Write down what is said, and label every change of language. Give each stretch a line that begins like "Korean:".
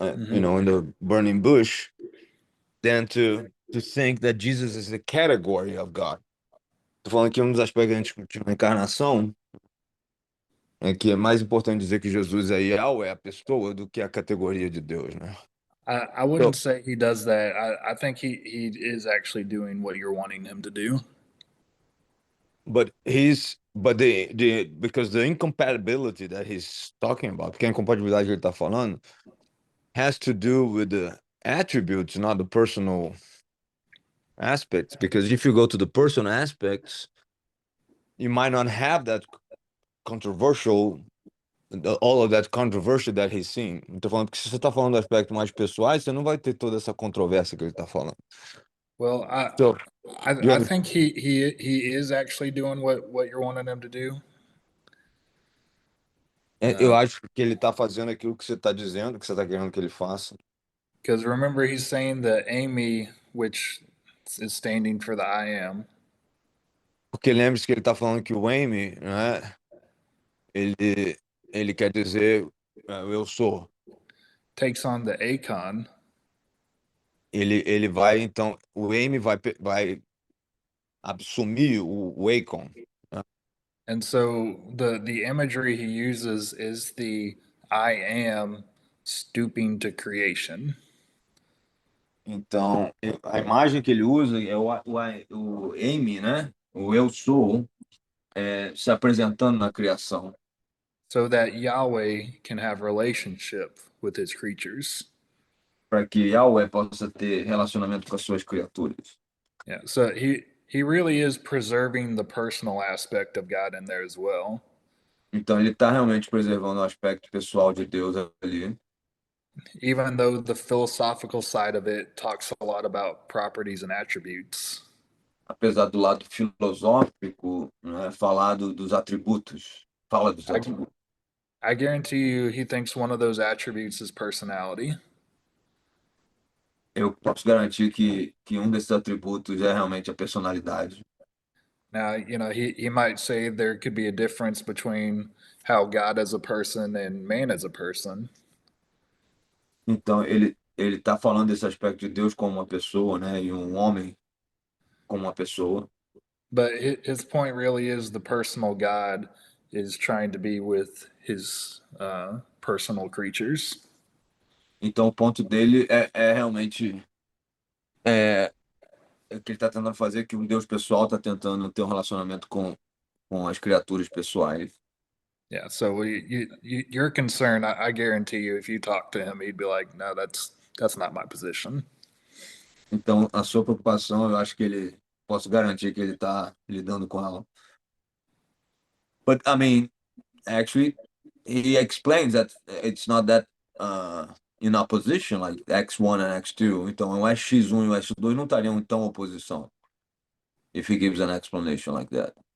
English: you know, in the burning bush, than to think that Jesus is the category of God.
Portuguese: Tô falando que um dos aspectos que a gente discutiu na encarnação é que é mais importante dizer que Jesus é Yahweh, é a pessoa, do que a categoria de Deus, né?
English: I wouldn't say he does that. I think he is actually doing what you're wanting him to do. But because the incompatibility that he's talking about,
Portuguese: porque a incompatibilidade que ele está falando,
English: has to do with the attributes, not the personal aspects. Because if you go to the personal aspects, you might not have that controversial, all of that controversy that he's seeing.
Portuguese: Estou falando que se você está falando do aspecto mais pessoais, você não vai ter toda essa controvérsia que ele está falando.
English: Well, So, you I have, think he is actually doing what you're wanting him to do.
Portuguese: eu acho que ele está fazendo aquilo que você está dizendo, que você está querendo que ele faça.
English: Because remember, he's saying the Amy, which is standing for the I am.
Portuguese: Porque lembre-se que ele está falando que o Amy, né, ele quer dizer eu sou.
English: Takes on the Acon,
Portuguese: Ele vai, então, o Amy vai assumir o Akon.
English: and so the imagery he uses is the I am stooping to creation.
Portuguese: Então, a imagem que ele usa é o Amy, né? O eu sou, se apresentando na criação.
English: So that Yahweh can have relationship with his creatures.
Portuguese: Para que Yahweh possa ter relacionamento com as suas criaturas.
English: Yeah. So he really is preserving the personal aspect of God in there as well.
Portuguese: Então, ele está realmente preservando o aspecto pessoal de Deus ali.
English: Even though the philosophical side of it talks a lot about properties and attributes.
Portuguese: Apesar do lado filosófico, né, falar dos atributos. Fala dos atributos.
English: I guarantee you he thinks one of those attributes is personality.
Portuguese: Eu posso garantir que um desses atributos é realmente a personalidade.
English: Now, you know, he might say there could be a difference between how God is a person and man is a person.
Portuguese: Então, ele está falando desse aspecto de Deus como uma pessoa, né? E um homem como uma pessoa.
English: But his point really is the personal God is trying to be with his personal creatures.
Portuguese: Então, o ponto dele é realmente o que ele está tentando fazer, que um Deus pessoal está tentando ter um relacionamento com as criaturas pessoais.
English: Yeah, so your concern, I guarantee you, if you talk to him, he'd be like, "No, that's not my position."
Portuguese: Então, a sua preocupação, eu acho que posso garantir que ele está lidando com ela.
English: But, I mean, actually, he explains that it's not that in opposition, like X1 and X2.
Portuguese: Então, o X1 e o X2 não estariam em tão oposição.
English: If he gives an explanation like that.